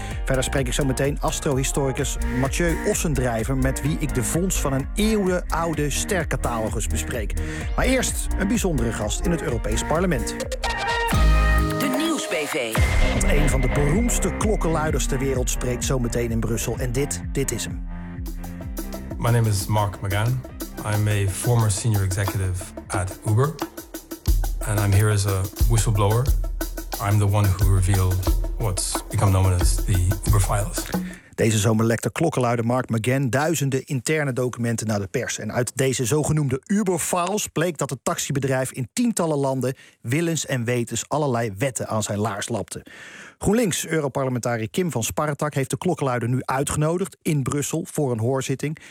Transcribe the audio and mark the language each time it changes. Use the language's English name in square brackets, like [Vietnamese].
[Dutch] Verder spreek ik zo meteen astrohistoricus Mathieu Ossendrijver, met wie ik de vondst van een eeuwenoude stercatalogus bespreek. Maar eerst een bijzondere gast in het Europees Parlement. Een van de beroemdste klokkenluiders ter wereld spreekt zo meteen in Brussel. En dit is hem. [English] My name is Mark McGann. I'm a former senior executive at Uber. And I'm here as a whistleblower. I'm the one who revealed what's become known as the Uber files. [Dutch] Deze zomer lekte klokkenluider Mark McGann duizenden interne documenten naar de pers. En uit deze zogenoemde Uber-files bleek dat het taxibedrijf in tientallen landen willens en wetens allerlei wetten aan zijn laars lapte. GroenLinks, Europarlementariër Kim van Sparretak heeft de klokkenluider nu uitgenodigd in Brussel voor een hoorzitting.